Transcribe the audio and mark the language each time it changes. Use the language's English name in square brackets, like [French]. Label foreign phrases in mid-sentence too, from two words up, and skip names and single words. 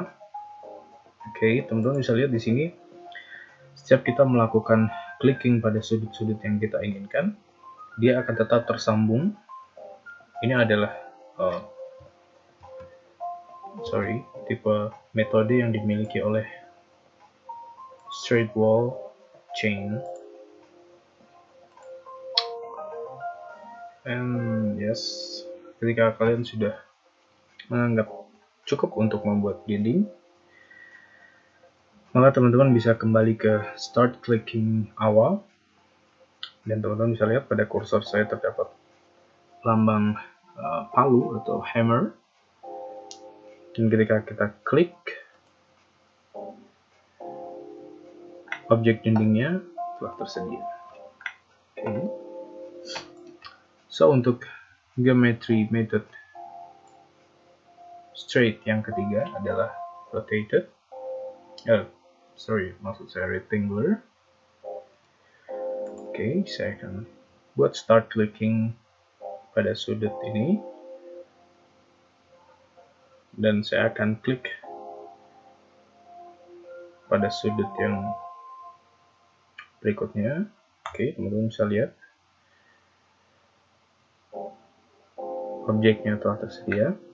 [Indonesian] Teman-teman bisa lihat di sini, setiap kita melakukan clicking pada sudut-sudut yang kita inginkan, dia akan tetap tersambung. Ini adalah tipe metode yang dimiliki oleh [English] straight wall chain. And yes, [Indonesian] ketika kalian sudah menganggap cukup untuk membuat dinding, maka teman-teman bisa kembali ke [English] start clicking [Indonesian] awal, dan teman-teman bisa lihat pada kursor saya terdapat lambang palu atau hammer, dan ketika kita klik, objek dindingnya telah tersedia. So, untuk [English] geometry method straight [Indonesian] yang ketiga adalah rotated. Rectangular. Saya akan buat [English] start clicking [Indonesian] pada sudut ini, dan saya akan klik pada sudut yang berikutnya. Teman-teman bisa lihat objeknya telah tersedia.